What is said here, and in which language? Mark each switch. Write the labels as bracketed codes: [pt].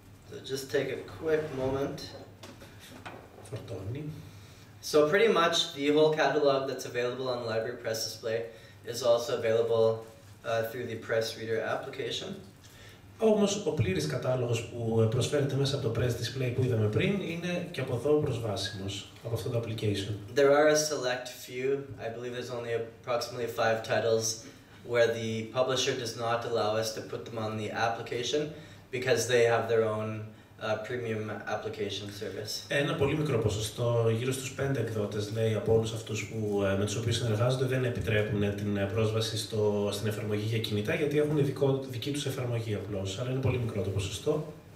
[en] So just take a quick moment. [el] Φορτώνει. [en] So pretty much the whole catalog that's available on Library PressDisplay is also available through the PressReader application. [el] Όμως ο πλήρης κατάλογος που προσφέρεται μέσα από το PressDisplay που είδαμε πριν είναι και από εδώ προσβάσιμος, από αυτό το application. [en] There are a select few, I believe there's only approximately 5 titles where the publisher does not allow us to put them on the application because they have their own premium application service. [el] Ένα πολύ μικρό ποσοστό, γύρω στους 5 εκδότες, λέει, από όλους αυτούς με τους οποίους συνεργάζονται, δεν επιτρέπουν την πρόσβαση στην εφαρμογή για κινητά, γιατί έχουν δική τους εφαρμογή απλώς, αλλά είναι πολύ μικρό το ποσοστό.